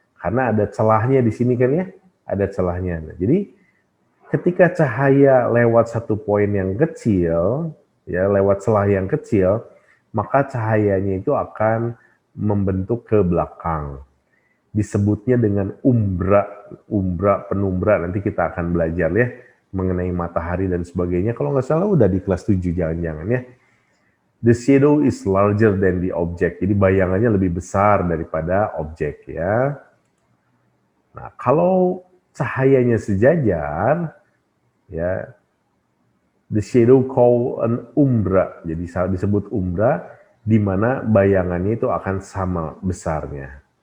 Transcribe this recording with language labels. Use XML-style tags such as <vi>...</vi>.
<id>Karena ada celahnya di sini kan ya, ada celahnya. Nah, jadi ketika cahaya lewat satu poin yang kecil, ya lewat celah yang kecil, maka cahayanya itu akan membentuk ke belakang. Disebutnya dengan umbra, penumbra. Nanti kita akan belajar ya mengenai matahari dan sebagainya. Kalau nggak salah udah di kelas 7 jangan-jangan ya.</id> <en>The shadow is larger than the object.</en> <id>Jadi bayangannya lebih besar daripada objek ya. Nah, kalau cahayanya sejajar, ya,</id> <en>the shadow called an umbra.</en> <id>Jadi disebut umbra, di mana bayangannya itu akan sama besarnya.</id>